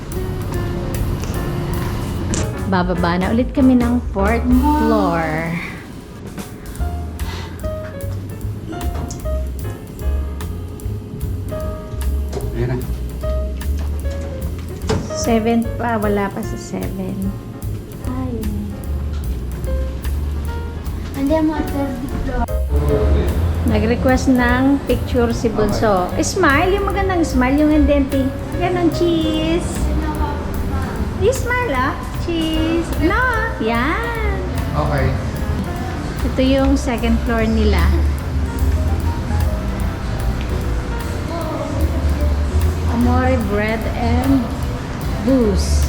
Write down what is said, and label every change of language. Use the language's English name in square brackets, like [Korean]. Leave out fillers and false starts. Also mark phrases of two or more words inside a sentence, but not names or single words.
[Filipino] Bababa na ulit kami ng [English] 4th floor. [Filipino] Ayan na. 7th pa, wala pa sa 7. Ay. [Italian] Andiamo al [English] third floor. [Filipino] Nag-request ng picture si Bunso. Smile, yung magandang smile, yung indenti. Ganon, cheese. Smile ah. Cheese. No, yan. Okay. Ito yung [English] 2nd floor [Filipino] nila. Amore Bread and Booze.